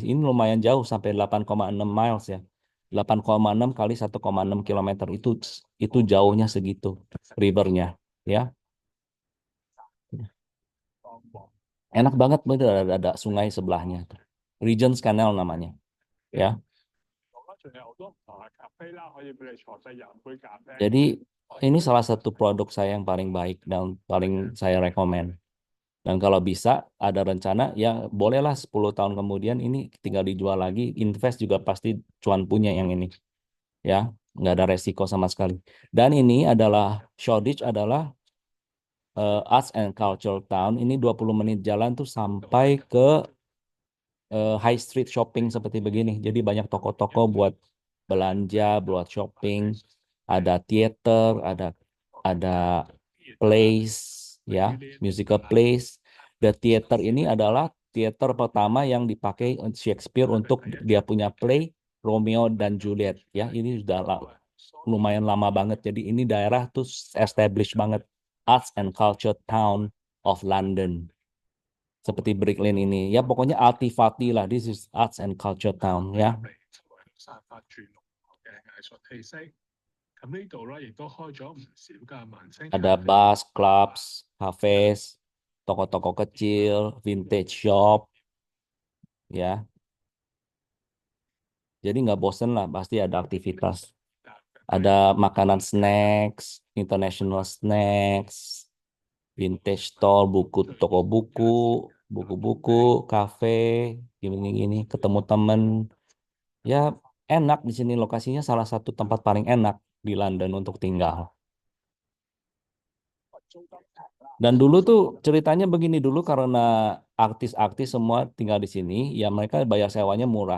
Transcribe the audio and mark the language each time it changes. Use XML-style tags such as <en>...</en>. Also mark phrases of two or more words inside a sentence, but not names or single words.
<id>Ini lumayan jauh sampai 8,6 miles ya. 8,6 kali 1,6 kilometer itu jauhnya segitu rivernya ya. Enak banget bener ada sungai sebelahnya. Regents Canal namanya ya.</id> <yue>仲有好多唔同嘅咖啡啦，可以俾你坐低飲杯咖啡。</yue> <id>Jadi ini salah satu produk saya yang paling baik dan paling saya rekomen. Dan kalau bisa ada rencana ya bolehlah 10 tahun kemudian ini tinggal dijual lagi, invest juga pasti cuan punya yang ini. Ya, nggak ada resiko sama sekali. Dan ini adalah Shoreditch adalah</id> <en>Arts and Culture Town.</en> <id>Ini 20 menit jalan tuh sampai ke</id> <en>high street shopping</en> <id>seperti begini. Jadi banyak toko-toko buat belanja, buat shopping, ada theater, ada place, ya,</id> <en>musical place. The theater</en> <id>ini adalah theater pertama yang dipakai Shakespeare untuk dia punya play Romeo dan Juliet. Ya, ini sudah lumayan lama banget. Jadi ini daerah tuh established banget.</id> <en>Arts and Culture Town of London</en> <id>seperti Brooklyn ini.</id> <en>Ya pokoknya artifati lah. This is Arts and Culture Town ya.</en> <yue>散發住濃厚嘅藝術氣息。咁呢度咧亦都開咗唔少嘅文青</yue> <en>Ada bars, clubs, cafes,</en> <id>toko-toko kecil,</id> <en>vintage shop,</en> <id>ya. Jadi nggak bosen lah, pasti ada aktivitas. Ada makanan snacks,</id> <en>international snacks, vintage store,</en> <id>buku, toko buku, buku-buku, kafe, gini-gini, ketemu temen. Ya enak di sini lokasinya salah satu tempat paling enak di London untuk tinggal. Dan dulu tuh ceritanya begini dulu karena artis-artis semua tinggal di sini, ya mereka bayar sewanya murah.</id>